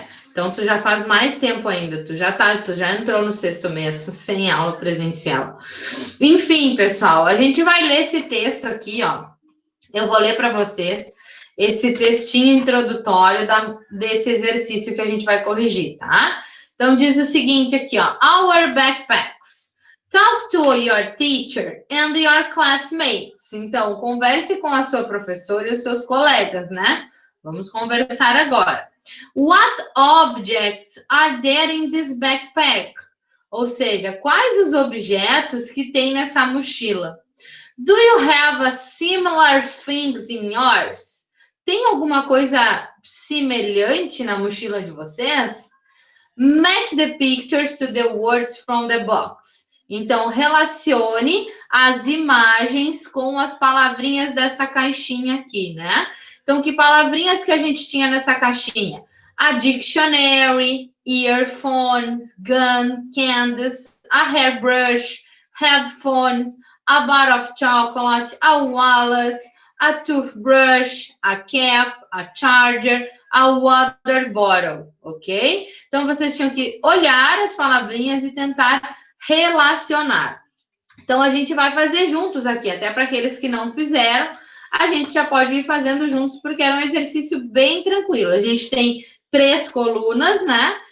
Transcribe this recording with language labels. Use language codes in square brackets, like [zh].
[pt] Então tu já faz mais tempo ainda, tu já entrou no 6º mês sem aula presencial. Enfim, pessoal, a gente vai ler esse texto aqui, ó. Eu vou ler para vocês esse textinho introdutório desse exercício que a gente vai corrigir, tá? Então diz o seguinte aqui, ó. [en] Our backpacks. Talk to your teacher and your classmates. [pt] Então, converse com a sua professora e os seus colegas, né? Vamos conversar agora. [en] What objects are there in this backpack? [pt] Ou seja, quais os objetos que tem nessa mochila? [en] Do you have a similar things in yours? [pt] Tem alguma coisa semelhante na mochila de vocês? [en] Match the pictures to the words from the box. [pt] Então, relacione as imagens com as palavrinhas dessa caixinha aqui, né? Então, que palavrinhas que a gente tinha nessa caixinha? [en] A dictionary, earphones, gun, candies, a hairbrush, headphones, a bar of chocolate, a wallet, a toothbrush, a cap, a charger, a water bottle, ok? [pt] Então, vocês tinham que olhar as palavrinhas e tentar relacionar. Então, a gente vai fazer juntos aqui, até para aqueles que não fizeram, a gente já pode ir fazendo juntos, porque era um exercício bem tranquilo. A gente tem 3 colunas, né?